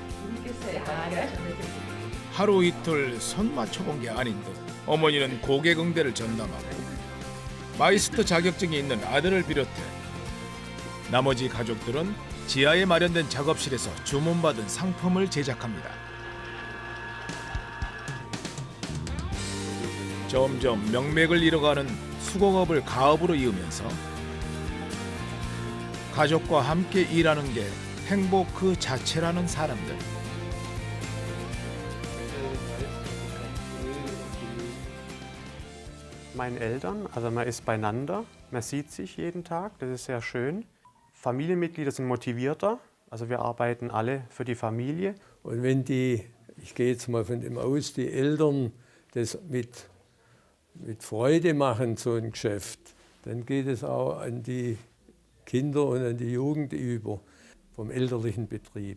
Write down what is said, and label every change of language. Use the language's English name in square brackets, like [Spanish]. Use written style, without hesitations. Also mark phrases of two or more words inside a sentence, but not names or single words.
[Korean] 하루 이틀 손 맞춰본 게 아닌 듯 어머니는 고객 응대를 전담하고 마이스터 자격증이 있는 아들을 비롯해 나머지 가족들은 지하에 마련된 작업실에서 주문받은 상품을 제작합니다. 점점 명맥을 잃어가는 수공업을 가업으로 이으면서 가족과 함께 일하는 게 행복 그 자체라는 사람들. [German] Meinen Eltern, also man ist beieinander, man sieht sich jeden Tag, das ist sehr schön. Familienmitglieder sind motivierter, also wir arbeiten alle für die Familie. Und wenn die, ich gehe jetzt mal von dem aus, die Eltern das mit Freude machen, so ein Geschäft, dann geht es auch an die Kinder und an die Jugend über vom elterlichen Betrieb.